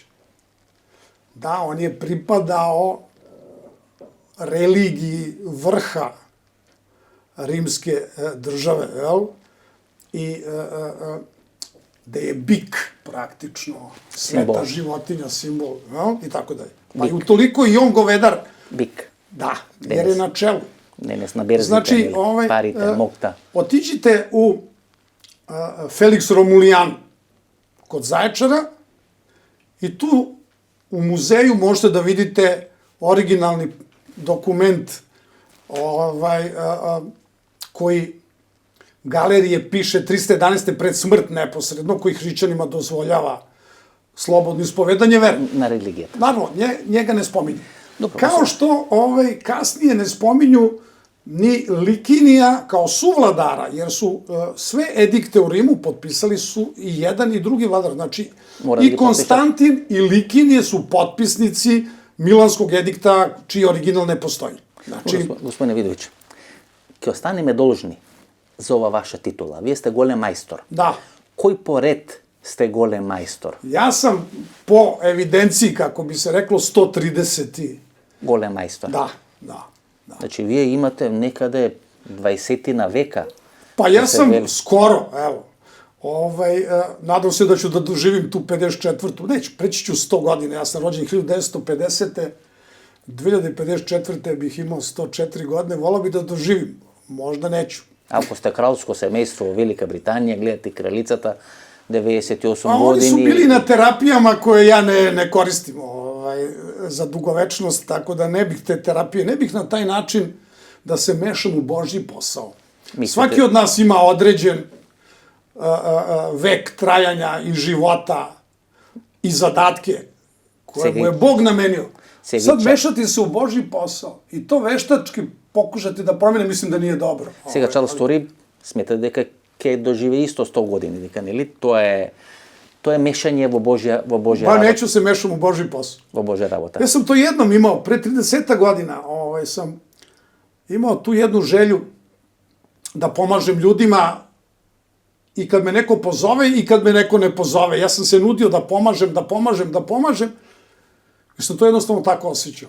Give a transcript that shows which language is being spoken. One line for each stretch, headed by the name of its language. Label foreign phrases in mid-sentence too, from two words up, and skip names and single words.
Serbian: Da, on je pripadao religiji vrha rimske države, i da je bik praktično sveta životinja, simbol, i tako dalje. Pa i utoliko i on govedar. Bik. Da, jer je na čelu.
Macedonian: Денес на берзите,
Serbian: Znači,
Macedonian: парите, мокта.
Serbian: Otiđite u Felix Romulian kod Zaječara i tu u muzeju možete da vidite originalni dokument koji Galerije piše 311. pred smrt neposredno, koji hrišćanima dozvoljava slobodno ispovedanje vere.
Macedonian: На религијата.
Serbian: Naravno, njega ne spominju. Dobro, Kao što kasnije ne spominju ni Likinija kao suvladara, jer su sve edikte u Rimu potpisali su i jedan i drugi vladar. Znači, i Konstantin i Likinije su potpisnici Milanskog edikta, čiji original ne postoji. Znači,
Macedonian: Господине Видовиć, ќе останеме должни за ова ваша титула. Вие сте голем мајстор.
Serbian: da,
Macedonian: Кој поред сте голем мајстор?
Serbian: ja sam po evidenciji, kako bi se reklo, 130.
Macedonian: Голем мајстор.
Serbian: Da.
Macedonian: Значи, вие имате некаде 20-тина века.
Serbian: Pa ja sam skoro, evo, nadam se da ću da doživim tu 54. Neću, preći ću 100 godina, ja sam rođen 1950. 2054. bih imao 104 godine, volao bih da doživim, možda neću.
Macedonian: Ако сте кралско семејство во Велика Британија, гледате кралицата, 98
Serbian: A oni su bili na terapijama koje ja ne koristim za dugovečnost, tako da ne bih te terapije, ne bih na taj način da se mešam u Božji posao. Svaki od nas ima određen vek trajanja i života i zadatke koje mu je Bog namenio. Sad mešati se u Božji posao i to veštački pokušati da promene, mislim da nije dobro.
Macedonian: Сега Чарлс Тори смета дека ќе доживее исто 100 години, дека нели тоа е мешање во Божја
Serbian: Ba, neću se mešam u Božji posao.
Macedonian: во Божја работа.
Serbian: Ja sam to jednom imao, pre 30 godina, sam imao tu jednu želju da pomažem ljudima i kad me neko pozove i kad me neko ne pozove. Ja sam se nudio da pomažem, jer sam to jednostavno tako osjećao.